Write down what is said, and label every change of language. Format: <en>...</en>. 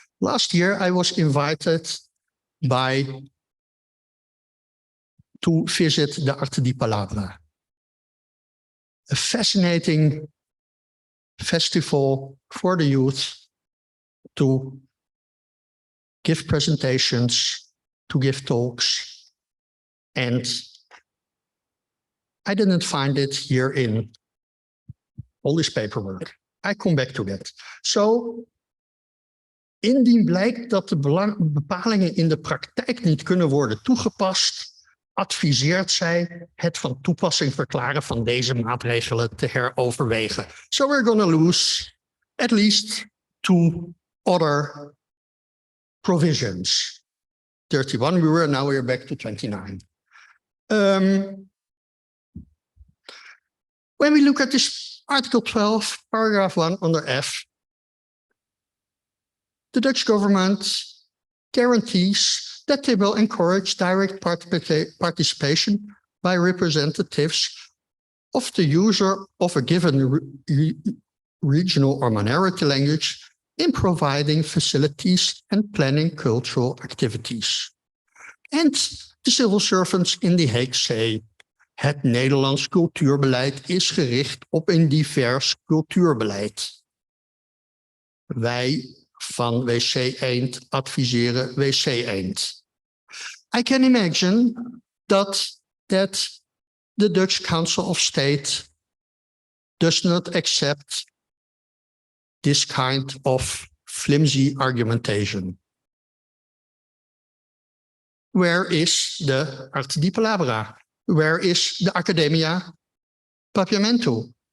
<en>Last year, I was invited to visit the Arte di Palabra, a fascinating festival for the youth to give presentations, to give talks, and I didn't find it here in all this paperwork. I come back to that.</en> <nl>So, indien blijkt dat de bepalingen in de praktijk niet kunnen worden toegepast, adviseert zij het van toepassing verklaren van deze maatregelen te heroverwegen.</nl> <en>So we're going to lose at least 2 other provisions. 31 we were, now we're back to 29. When we look at this Article 12, paragraph 1 under F, the Dutch government guarantees that they will encourage direct participation by representatives of the user of a given regional or minority language in providing facilities and planning cultural activities. And the civil servants in The Hague say,</en> <nl>het Nederlands cultuurbeleid is gericht op een divers cultuurbeleid. Wij van WC Eend adviseren WC Eend.</nl> <en>I can imagine that the Dutch Council of State does not accept this kind of flimsy argumentation. Where is the Arte di Palabra? Where is the Academia Papiamentu?</en>